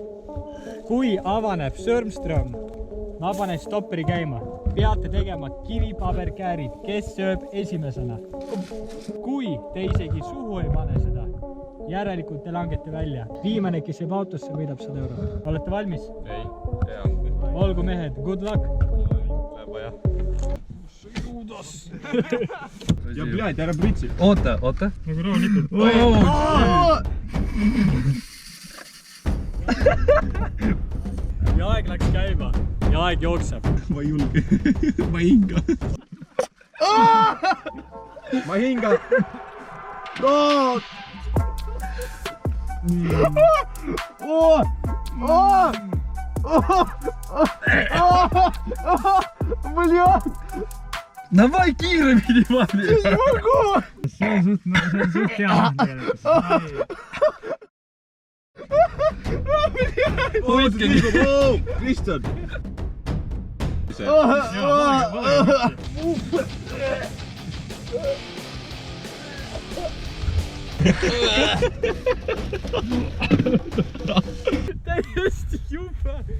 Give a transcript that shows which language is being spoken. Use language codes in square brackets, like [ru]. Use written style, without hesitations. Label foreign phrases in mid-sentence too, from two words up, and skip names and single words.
[et] Kui avaneb Surmström, ma panen stopperi käima. Peate tegema kivipaberkäärid, kes sööb esimesena. Kui te isegi suhu ei pane seda, järelikult te langete välja. Viimane, kes jääb autosse, võidab 100 eurot. Olete valmis? Ei, hea. Olgu mehed, [en] good luck! [et] Läheb vaja. Kuidas? Ja blядь, ära pritsi. Oota. Nagu rahulikult. Ja aeg läks käima. Ja aeg jookseb. Ma ei julge. Ma ei hinga. Ma ei hinga. [ru] Блядь! [et] Давай kiiremini vahel! See on suht hea. Hoidke nii. Kristjan! Täiesti jube!